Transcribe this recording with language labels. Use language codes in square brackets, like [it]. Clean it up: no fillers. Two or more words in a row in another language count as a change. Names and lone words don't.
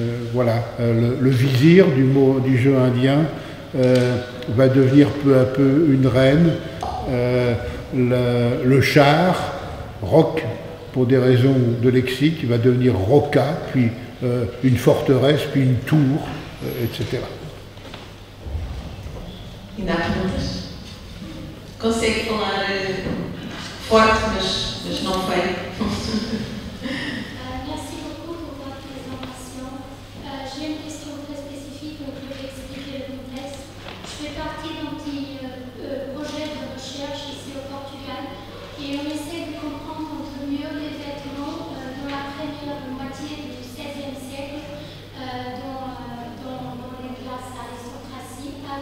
[fr] Voilà, le vizir du jeu indien va devenir peu à peu une reine, le char, roc, pour des raisons de lexique, va devenir roca, puis une forteresse, puis une tour, etc. [pt] Ainda há perguntas? Consegue falar forte, mas não feio? [fr] Merci beaucoup pour votre présentation. J'ai une question très spécifique, donc je vais expliquer le contexte. Je fais partie d'un petit projet de recherche ici au Portugal et on essaie de comprendre un peu mieux les vêtements dans la première moitié du XVIe siècle dans les classes aristocratiques.